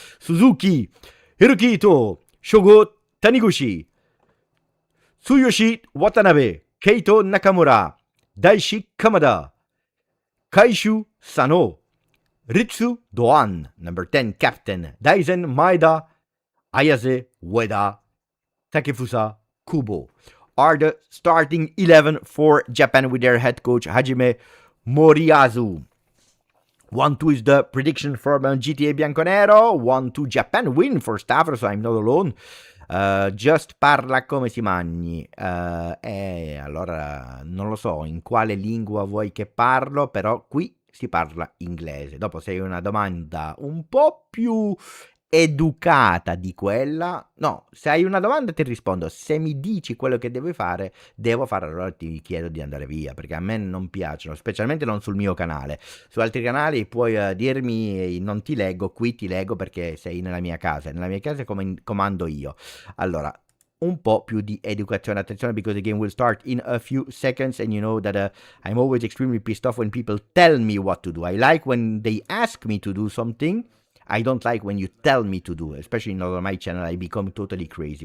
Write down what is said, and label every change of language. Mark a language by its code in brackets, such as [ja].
[en] Suzuki, Hirokito, Shogo Taniguchi, Tsuyoshi Watanabe, Keito Nakamura, Daishi Kamada, Kaishu Sano, Ritsu Doan, number 10 captain, Daisen Maeda, Ayase Ueda, Takefusa Kubo are the starting 11 for Japan with their head coach Hajime Moriyasu. 1-2 is the prediction from GTA Bianconero. 1-2 Japan win for Stavros, so I'm not alone. [it] Just parla come si mangi. Allora non lo so in quale lingua vuoi che parlo, però qui si parla inglese. Dopo se hai una domanda un po' più educata di quella, no, se hai una domanda ti rispondo, se mi dici quello che devo fare, allora ti chiedo di andare via, perché a me non piacciono, specialmente non sul mio canale. Su altri canali puoi dirmi non ti leggo, qui ti leggo perché sei nella mia casa comando io. Allora, un po' più di educazione, attenzione, [en] because the game will start in a few seconds, and you know that I'm always extremely pissed off when people tell me what to do. I like when they ask me to do something. I don't like when you tell me to do, especially on my channel. I become totally crazy.